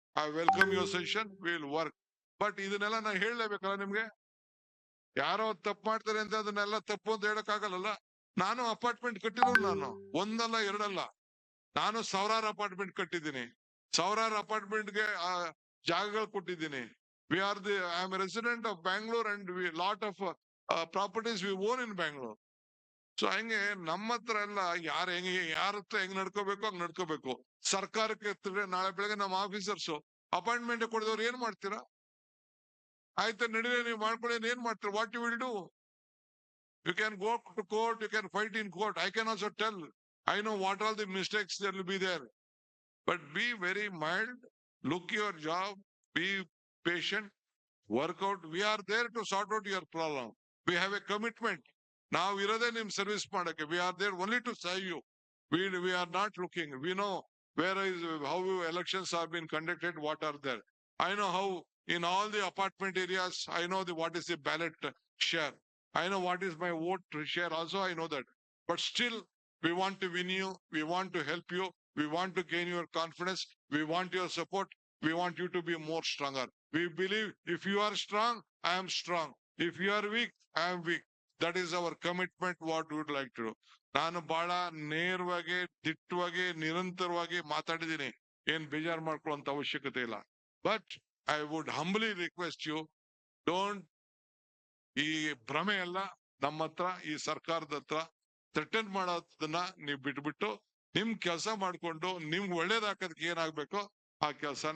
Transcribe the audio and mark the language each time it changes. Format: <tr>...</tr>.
<en>I welcome your session. Will work.</en> <kn>But ಇದನ್ನೆಲ್ಲ ನಾನು ಹೇಳಲೇಬೇಕಲ್ಲ ನಿಮ್ಗೆ? ಯಾರೋ ತಪ್ಪು ಮಾಡ್ತಾರೆ ಅಂತ ಅದನ್ನೆಲ್ಲ ತಪ್ಪು ಅಂತ ಹೇಳಕ್ ಆಗಲ್ಲ. ನಾನು ಅಪಾರ್ಟ್ಮೆಂಟ್ ಕಟ್ಟಿರೋನು, ನಾನು ಒಂದಲ್ಲ ಎರಡಲ್ಲ, ನಾನು 1000 ಅಪಾರ್ಟ್ಮೆಂಟ್ ಕಟ್ಟಿದ್ದೀನಿ. 1000 ಅಪಾರ್ಟ್ಮೆಂಟ್ಗೆ ಜಾಗಗಳು ಕೊಟ್ಟಿದ್ದೀನಿ.</kn> <en>I am a resident of Bangalore and we lot of properties we own in Bangalore.</en> <kn>So ಹಂಗೆ ನಮ್ಮ ಹತ್ರ ಎಲ್ಲ ಯಾರ ಹತ್ರ ಹೆಂಗ್ ನಡ್ಕೋಬೇಕು ಹಂಗ್ ನಡ್ಕೋಬೇಕು. ಸರ್ಕಾರಕ್ಕೆ ಎತ್ತಿದ್ರೆ ನಾಳೆ ಬೆಳಗ್ಗೆ ನಮ್ಮ ಆಫೀಸರ್ಸ್ ಅಪಾಯಿಂಟ್ಮೆಂಟ್ ಕೊಡಿದವ್ರು ಏನ್ ಮಾಡ್ತೀರಾ? ಆಯ್ತಾ ನಡೀಲಿ ನೀವು ಮಾಡ್ಕೊಳ್ಳಿ, ಏನ್ ಮಾಡ್ತೀರಾ?</kn> <en>What you will do? You can go to court, you can fight in court. I can also tell. I know what all the mistakes there will be there. But be very mild, look your job, be patient, work out. We are there to sort out your problem. We have a commitment. Now service</en> <kn>madake.</kn> <en>We are there only to serve you. We are not looking. We know how elections have been conducted, what are there. I know how in all the apartment areas, I know what is the ballot share. I know what is my vote share also, I know that. But still, we want to win you. We want to help you. We want to gain your confidence. We want your support. We want you to be more stronger. We believe if you are strong, I am strong. If you are weak, I am weak. That is our commitment, what we would like to do.</en> <kn>ನಾನು ಬಹಳ ನೇರವಾಗಿ ದಿಟ್ಟವಾಗಿ ನಿರಂತರವಾಗಿ ಮಾತಾಡಿದ್ದೀನಿ. ಏನ್ ಬೇಜಾರು ಮಾಡ್ಕೊಳ್ಳುವಂತ ಅವಶ್ಯಕತೆ ಇಲ್ಲ.</kn> <en>but I would humbly request you, don't</en> <kn>ಈ ಭ್ರಮೆ ಎಲ್ಲ ನಮ್ಮ ಹತ್ರ ಈ ಸರ್ಕಾರದ ಹತ್ರ ಥ್ರೆಟನ್ ಮಾಡೋದನ್ನ ನೀವು ಬಿಟ್ಬಿಟ್ಟು ನಿಮ್ ಕೆಲಸ ಮಾಡ್ಕೊಂಡು ನಿಮ್ಗೆ ಒಳ್ಳೇದಾಕೋದಕ್ಕೆ ಏನಾಗ್ಬೇಕೋ ಆ ಕೆಲಸನ</kn>